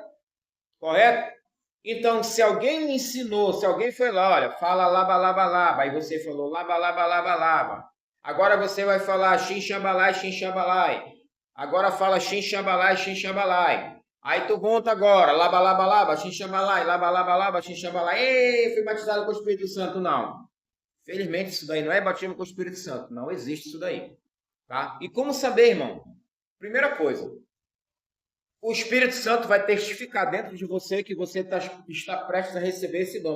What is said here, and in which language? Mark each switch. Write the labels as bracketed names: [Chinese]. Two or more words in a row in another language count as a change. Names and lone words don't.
[Portuguese] Correto? Então, se alguém me ensinou, se alguém foi lá, olha, fala laba, laba, laba, aí você falou laba, laba, laba, laba. Agora você vai falar xinxabalai, xinxabalai. Agora fala xinxabalai, xinxabalai. Aí tu conta agora, laba, laba, laba, xinxabalai, laba, laba, laba, xinxabalai. Ei, fui batizado com o Espírito Santo, não. Felizmente, isso daí não é batismo com o Espírito Santo. Não existe isso daí. Tá? E como saber, irmão? Primeira coisa, o Espírito Santo vai testificar dentro de você que você está prestes a receber esse dom.